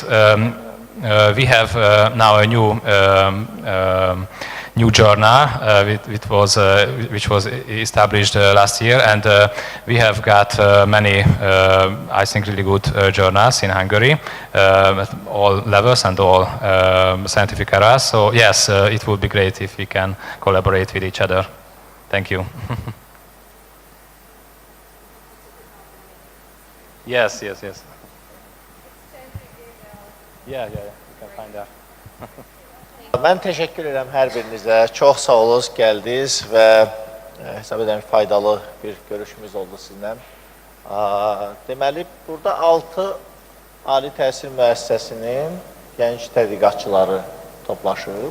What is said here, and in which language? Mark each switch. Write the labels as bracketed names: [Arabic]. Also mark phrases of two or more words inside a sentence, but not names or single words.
[English] We have now a new journal which was established last year, and we have got many, I think, really good journals in Hungary at all levels and all scientific areas. So yes, it would be great if we can collaborate with each other. Thank you. Yes. Yeah, you can find that. [Azerbaijani] Mən təşəkkür edirəm hər birinizə. Çox sağ olun, gəldiniz və hesab edirəm faydalı bir görüşümüz oldu sizinlə. Deməli, burada 6 ali təhsil müəssisəsinin gənc tədqiqatçıları toplaşıb.